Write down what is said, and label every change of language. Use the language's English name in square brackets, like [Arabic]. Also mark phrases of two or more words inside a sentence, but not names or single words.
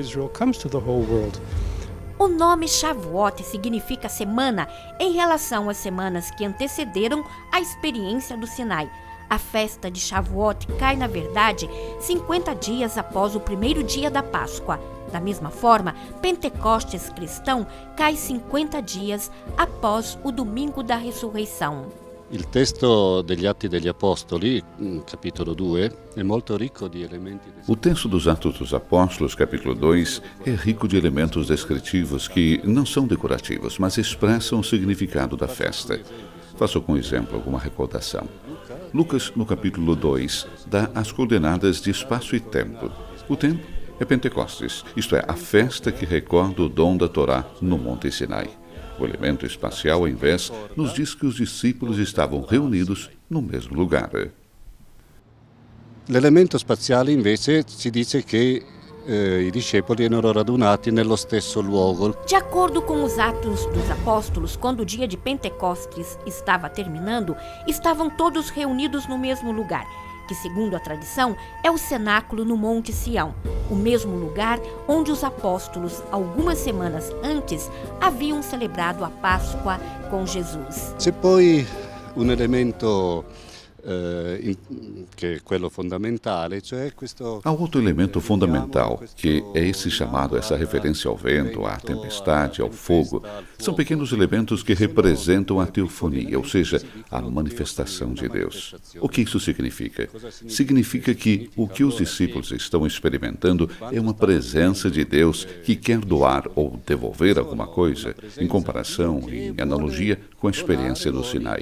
[Portuguese] O nome Shavuot significa semana em relação às semanas que antecederam a experiência do Sinai. A festa de Shavuot cai, na verdade, 50 dias após o primeiro dia da Páscoa. Da mesma forma, Pentecostes cristão cai 50 dias após o domingo da ressurreição. [Italian] Il testo degli Atti degli Apostoli, capitolo 2, è molto ricco di elementi. [Portuguese] O texto dos Atos dos Apóstolos, capítulo 2, é rico de elementos descritivos que não são decorativos, mas expressam o significado da festa. Faço com exemplo alguma recordação. Lucas, no capítulo 2, dá as coordenadas de espaço e tempo. O tempo é Pentecostes, isto é, a festa que recorda o dom da Torá no Monte Sinai. O elemento espacial, ao invés, nos diz que os discípulos estavam reunidos no mesmo lugar. [Italian] L'elemento spaziale invece ci dice che i discepoli erano radunati nello stesso luogo. [Portuguese] De acordo com os Atos dos Apóstolos, quando o dia de Pentecostes estava terminando, estavam todos reunidos no mesmo lugar, que, segundo a tradição, é o cenáculo no Monte Sião, o mesmo lugar onde os apóstolos, algumas semanas antes, haviam celebrado a Páscoa com Jesus. [Italian] C'è poi un elemento che è quello fondamentale, cioè questo. [Portuguese] Há outro elemento fundamental, que é esse chamado, essa referência ao vento, à tempestade, ao fogo. São pequenos elementos que representam a teofonia, ou seja, a manifestação de Deus. O que isso significa? Significa que o que os discípulos estão experimentando é uma presença de Deus que quer doar ou devolver alguma coisa, em comparação, em analogia com a experiência do Sinai.